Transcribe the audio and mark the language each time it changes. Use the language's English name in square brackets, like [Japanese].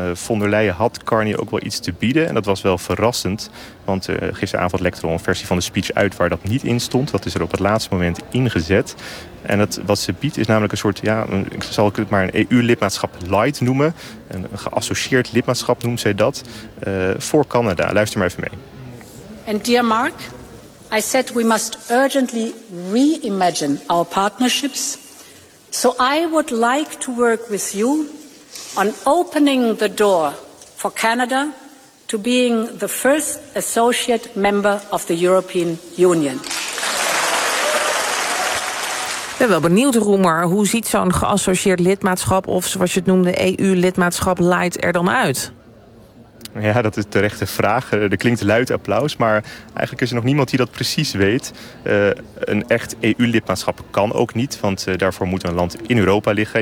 [Dutch] Von der Leyen had Carney ook wel iets te bieden. En dat was wel verrassend. Want gisteravond lekte er al een versie van de speech uit waar dat niet in stond. Dat is er op het laatste moment ingezet. En het, wat ze biedt is namelijk een soort, ja, zal ik het maar een EU-lidmaatschap light noemen. Een geassocieerd lidmaatschap noemt zij dat. Voor Canada. Luister maar even mee. [English] And dear Mark, I said we must urgently reimagine our partnerships. So I would like to work with you on opening the door for Canada to being the first associate member of the European Union. [Dutch] Ik ben wel benieuwd, Roemer. Hoe ziet zo'n geassocieerd lidmaatschap, of zoals je het noemde, EU-lidmaatschap light er dan uit? Ja, dat is de rechte vraag. Er klinkt luid applaus, maar eigenlijk is er nog niemand die dat precies weet. Een echt EU-lidmaatschap kan ook niet, want daarvoor moet een land in Europa liggen.